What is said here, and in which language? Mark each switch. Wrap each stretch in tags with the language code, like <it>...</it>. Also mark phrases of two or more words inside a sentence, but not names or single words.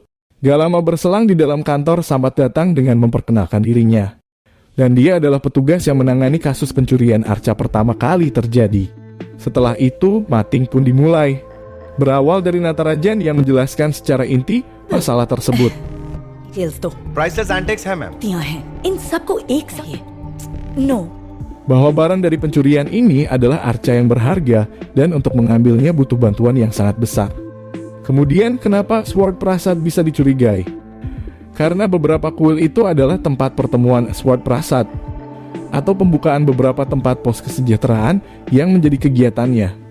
<id>Gak lama berselang di dalam kantor, Sambat datang dengan memperkenalkan dirinya. Dan dia adalah petugas yang menangani kasus pencurian arca pertama kali terjadi. Setelah itu, mating pun dimulai. Berawal dari Natarajan yang menjelaskan secara inti masalah tersebut.</id> <en>Priceless antiques</en> <hi>hai ma'am. इन सबको एक साथ No.</hi> <id>Bahwa barang dari pencurian ini adalah arca yang berharga dan untuk mengambilnya butuh bantuan yang sangat besar. Kemudian kenapa Swart Prasad bisa dicurigai? Karena beberapa kuil itu adalah tempat pertemuan Swart Prasad atau pembukaan beberapa tempat pos kesejahteraan yang menjadi kegiatannya.</id>